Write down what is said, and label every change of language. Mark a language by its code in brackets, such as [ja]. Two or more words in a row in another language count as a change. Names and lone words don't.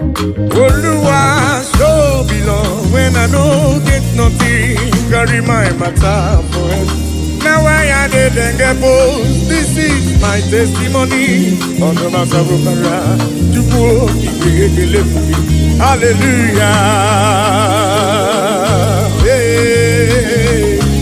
[pcm] Oluwa, show me love when I no get nothing. Carry my matter for head. Now I dey dengue pose. This is my testimony. [ig] Ọdụm asagbukara, Chukwu okike ekele m gị. Hallelujah. Hey.